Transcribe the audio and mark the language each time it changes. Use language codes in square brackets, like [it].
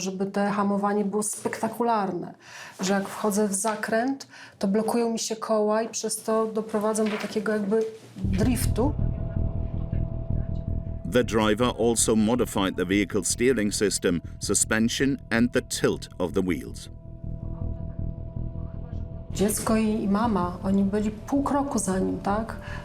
[pl] Żeby te hamowanie było spektakularne, że jak wchodzę w zakręt, to blokują mi się koła i przez to doprowadzam do takiego jakby driftu. [en] The driver also modified the vehicle steering system, suspension and the tilt of the wheels. [pl] Dziecko i mama, oni byli pół kroku za nim, tak?